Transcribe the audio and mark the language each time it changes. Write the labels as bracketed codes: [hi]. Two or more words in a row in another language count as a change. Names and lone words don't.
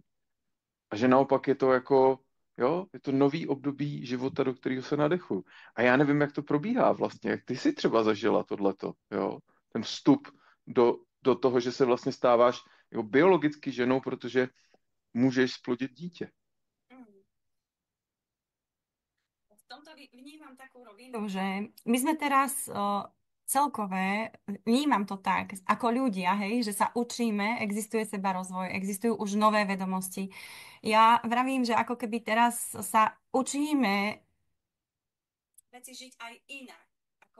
[cs] A že naopak je to jako, jo, je to nový období života, do kterého se nadechuju. A já nevím, jak to probíhá vlastně, jak ty si třeba zažila tohleto, jo, ten vstup do toho, že se vlastně stáváš jako biologicky ženou, protože můžeš splodit dítě. [sk] V tomto vnímam takú rovinu, že my sme teraz celkové, vnímam to tak, ako ľudia, hej, že sa učíme, existuje seba rozvoj, existujú už nové vedomosti. Ja vravím, že ako keby teraz sa učíme veci žiť aj inak, ako